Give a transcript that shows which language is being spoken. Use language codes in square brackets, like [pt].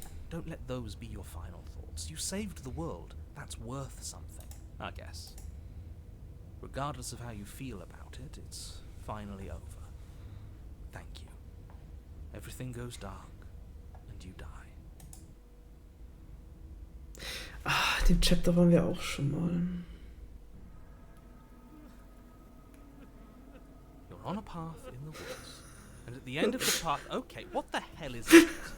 [en] Don't let those be your final thoughts. You saved the world. That's worth something, I guess. Regardless of how you feel about it, it's finally over. Thank you. Everything goes dark, and you die. [de] Ah, den Chapter waren wir auch schon mal. [en] You're on a path in the woods. And at the end of the path... Okay, what the hell is that?